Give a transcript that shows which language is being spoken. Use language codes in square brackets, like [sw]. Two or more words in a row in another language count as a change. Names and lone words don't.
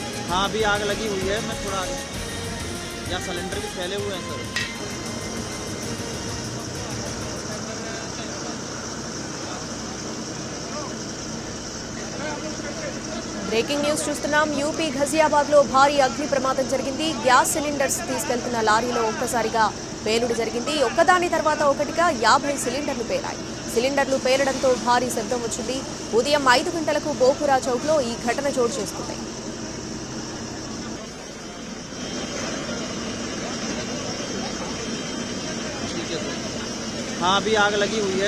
[hi] हाँ अभी आग लगी हुई है। मैं थोड़ा आगे, यहाँ सिलेंडर भी फैले हुए हैं सर। [en] breaking news [te] చూస్తున్నాం. యూపీ ఘజియాబాద్ లో భారీ అగ్ని ప్రమాదం జరిగింది. [en] gas cylinders [te] తీసుకెళ్తున్న లారీలో ఒక్కసారిగా పేలుడు జరిగింది. ఒక్కదాని తర్వాత ఒకటిగా 50 సిలిండర్లు పేలాయి. సిలిండర్లు పేలడంతో భారీ శబ్దం వచ్చింది. ఉదయం 5 గంటలకు బోపురా చౌక్ లో ఈ ఘటన చోటు చేసుకుంది. [hi] हाँ अभी आग लगी हुई है।